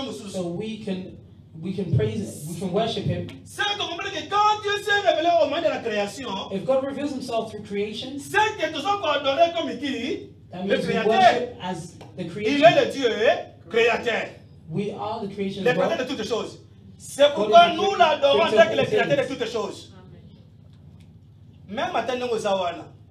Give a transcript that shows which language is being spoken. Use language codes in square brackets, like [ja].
[en] so we can praise, we can worship him. [fr] Quand Dieu s'est révélé au moyen de la création, [en] if God reveals himself through creation, [fr] c'est que nous avons adoré comme qui, [en] that means we worship as the creator. [fr] Il est le Dieu créateur. [en] We are the creation of God. [fr] De toutes choses. C'est pourquoi nous l'adorons en tant que le créateur de toutes choses. Même maintenant nous avons.